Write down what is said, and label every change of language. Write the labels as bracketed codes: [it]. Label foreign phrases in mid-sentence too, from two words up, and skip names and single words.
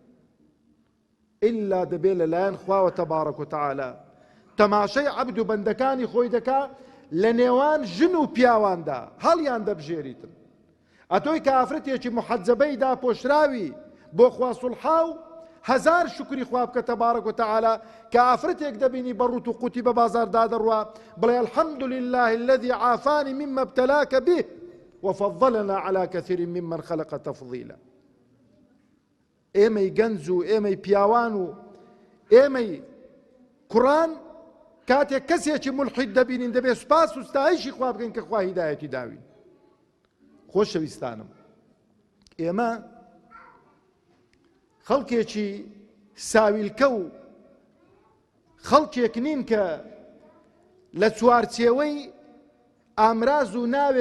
[ckb] ئیلا دەبێت لەلایەن خواوە [ar] تەبارەک و تەعالا [ckb] تەماشەی عەبد و بەندەکانی خۆی دەکا لە نێوان ژن و پیاواندا هەڵیان دەبژێریتن ئەتۆی کە ئافرەتێکی محەجەبەی داپۆشراوی بۆ خوا سوڵحا و هەزار شکری خوا بکە [ar] تەبارەک و تەعالا [ckb] کە ئافرەتێک دەبینی بەڕوت و قوتی بە بازاردا دەڕوا بڵێ [ar] الحەمد لله الذي عافاني مما ابتلاك به وفضلنا على كثير ممن خلق تفضيلا [ckb] ئێمەی گەنج و ئێمەی پیاوان و ئێمەی کوڕان کاتێک کەسێکی ملحید دەبینین دەبێت سوپاس و ستایشی خوا بکەین کە خوا هیدایەتی داوین خۆشەویستانم ئێمە خەڵکێکی ساویلکە و خەڵکێک نین کە لە چوارچێوەی ئامراز و ناوێک